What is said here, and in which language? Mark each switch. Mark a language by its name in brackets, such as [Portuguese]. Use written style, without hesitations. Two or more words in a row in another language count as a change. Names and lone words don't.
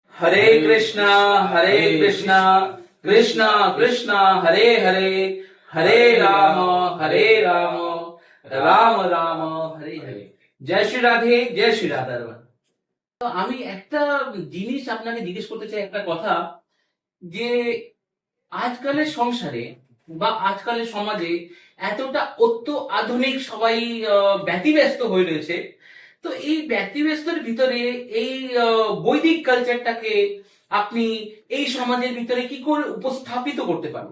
[Hindi] हरे कृष्णा कृष्णा कृष्णा हरे हरे हरे राम राम राम हरे हरे। जय श्री राधे, जय श्री राधा रमन। [Bangla] তো আমি একটা জিনিস আপনাকে জিজ্ঞেস করতে চাই, একটা কথা, যে আজকালের সংসারে বা আজকালের সমাজে এতটা অত্য আধুনিক সবাই ব্যতিব্যস্ত হয়ে রয়েছে। তো এই ব্যতিব্যস্তর ভিতরে এই বৈদিক কালচারটাকে আপনি এই সমাজের ভিতরে কি করে উপস্থাপিত করতে পারবেন?